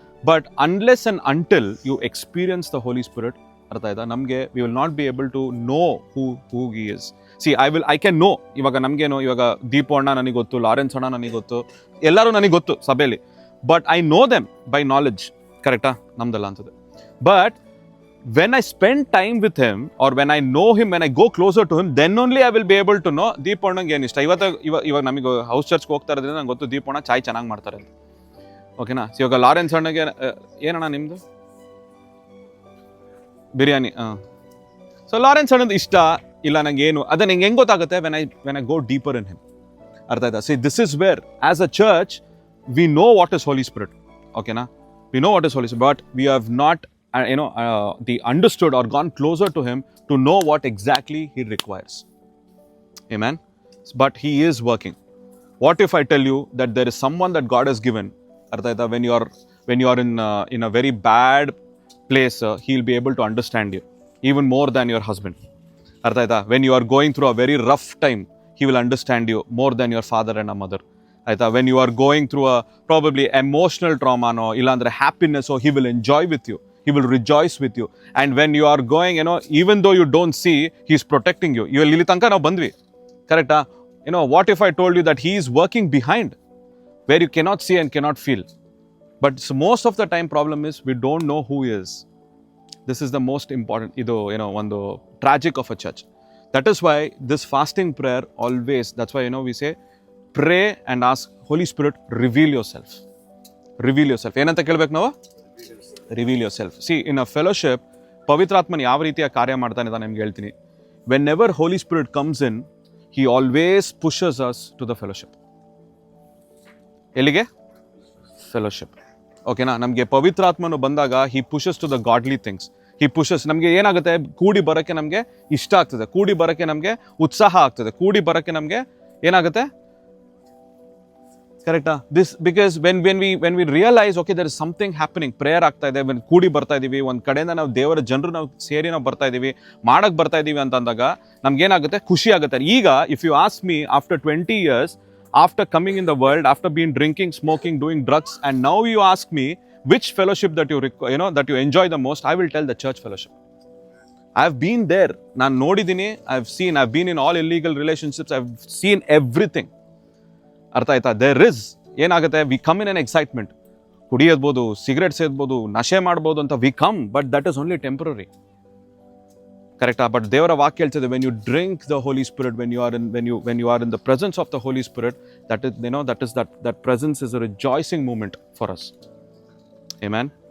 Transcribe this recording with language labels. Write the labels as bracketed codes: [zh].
[en] but unless and until you experience the Holy Spirit, [kn] ಅರ್ಥ ಆಯ್ತಾ, ನಮಗೆ [en] We will not be able to know who he is. See, I can know. [kn] ಇವಾಗ ನಮಗೇನು, ಇವಾಗ ದೀಪು ಅಣ್ಣ ನನಗೆ ಗೊತ್ತು, ಲಾರೆನ್ಸ್ ಅಣ್ಣ ನನಗೆ ಗೊತ್ತು, ಎಲ್ಲರೂ ನನಗೆ ಗೊತ್ತು ಸಭೆಯಲ್ಲಿ. [en] But I know them by knowledge. [kn] ಕರೆಕ್ಟಾ? ನಮ್ದಲ್ಲ ಅನ್ಸುತ್ತೆ. [en] but when I spend time with him, or when I know him, when I go closer to him, then only I will be able to know [kn] ದೀಪಣ್ಣಂಗೆ ಏನು ಇಷ್ಟ. ಇವಾಗ ನಮಗೆ house ಚರ್ಚ್ಗೆ ಹೋಗ್ತಾ ಇರೋದ್ರಿಂದ ನಂಗೆ ಗೊತ್ತು ದೀಪಣ್ಣ ಚಾಯ್ ಚೆನ್ನಾಗಿ ಮಾಡ್ತಾರೆ ಅಂತ. ಓಕೆನಾ? ಇವಾಗ ಲಾರೆನ್ಸ್ ಅಣ್ಣಗೆ ಏನಣ್ಣ ನಿಮ್ಮದು? ಬಿರಿಯಾನಿ. ಸೊ ಲಾರೆನ್ಸ್ ಅಣ್ಣದು ಇಷ್ಟ ಇಲ್ಲ ನಂಗೆ ಏನು, ಅದೇ ನಂಗೆ ಹೆಂಗೆ ಗೊತ್ತಾಗುತ್ತೆ? [en] when I go deeper in him. [kn] ಅರ್ಥ ಆಯ್ತಾ? [en] See, this is where as a church we know what is holy spirit. ಓಕೆನಾ? We know what is holy spirit, but we have not the understood or gone closer to him to know what exactly he requires. Amen. But he is working. What if I tell you that there is someone that God has given, artha, when you are in a very bad place, he'll be able to understand you even more than your husband. Artha, when you are going through a very rough time, he will understand you more than your father and a mother. ಆಯಿತಾ, when you are going through a probably emotional ಟ್ರಾಮಾನೋ ಇಲ್ಲಾಂದರೆ ಹ್ಯಾಪಿನೆಸ್ಸೋ, he will enjoy with you, he will rejoice with you. And when you are going, even though you don't see, he is protecting you. [kn] ಇಲ್ಲಿ ತನಕ ನಾವು ಬಂದ್ವಿ, ಕರೆಕ್ಟಾ? [en] What if I told you that he is working behind, where you cannot see and cannot feel? But most of the time problem is we don't know who he is. This is the most important, ಒಂದು tragic of a church. That is why this fasting prayer always, that's why we say pray and ask Holy Spirit, reveal yourself. Reveal yourself. [kn] ಏನಂತ ಕೇಳ್ಬೇಕು ನಾವು? [en] Reveal yourself. See, in a fellowship [kn] ಪವಿತ್ರಾತ್ಮನ ಯಾವ ರೀತಿಯ ಕಾರ್ಯ ಮಾಡ್ತಾನೆ ಅಂತ ನಿಮ್ಗೆ ಹೇಳ್ತೀನಿ. [en] Whenever holy spirit comes in, he always pushes us to the fellowship. ಎಲ್ಲಿಗೆ? Fellowship. ಓಕೆನಾ? [kn] ನಮಗೆ ಪವಿತ್ರಾತ್ಮನು ಬಂದಾಗ [en] He pushes to the godly things. [kn] He pushes, ನಮಗೆ ಏನಾಗುತ್ತೆ, ಕೂಡಿ ಬರೋಕ್ಕೆ ನಮಗೆ ಇಷ್ಟ ಆಗ್ತದೆ, ಕೂಡಿ ಬರೋಕ್ಕೆ ನಮಗೆ ಉತ್ಸಾಹ ಆಗ್ತದೆ, ಕೂಡಿ ಬರೋಕ್ಕೆ ನಮಗೆ ಏನಾಗುತ್ತೆ, ಕರೆಕ್ಟಾ? [en] this because when we realise okay there is something happening, [kn] prayer ಆಗ್ತಾ ಇದೆ, ಕೂಡಿ ಬರ್ತಾ ಇದೀವಿ, ಒಂದು ಕಡೆಯಿಂದ ನಾವು ದೇವರ ಜನರು ನಾವು ಸೇರಿ ನಾವು ಬರ್ತಾ ಇದೀವಿ, ಮಾಡಕ್ಕೆ ಬರ್ತಾ ಇದೀವಿ ಅಂತಂದಾಗ ನಮ್ಗೇನಾಗುತ್ತೆ, ಖುಷಿ ಆಗುತ್ತೆ. [en] ಈಗ if you ask me after 20 years, after coming in the world, after being drinking, smoking, doing drugs, and now you ask me which fellowship that that you enjoy the most, I will tell the church fellowship. I have been there. [kn] ನಾನು ನೋಡಿದ್ದೀನಿ, [en] I've been in all illegal relationships, I've seen everything. [kn] ಅರ್ಥ ಆಯ್ತಾ? [en] there is ಏನಾಗುತ್ತೆ, we come in an excitement, [kn] ಕುಡಿಯೋದ್ಬೋದು, cigarette ಸೇದ್ಬೋದು, ನಶೆ ಮಾಡ್ಬೋದು ಅಂತ [en] We come, but that is only temporary, ಕರೆಕ್ಟಾ? [kn] But ದೇವರ ವಾಕ್ಯ ಹೇಳ್ತದೆ, [en] When you drink the holy spirit, when you are in the presence of the holy spirit, that presence is a rejoicing moment for us. Amen.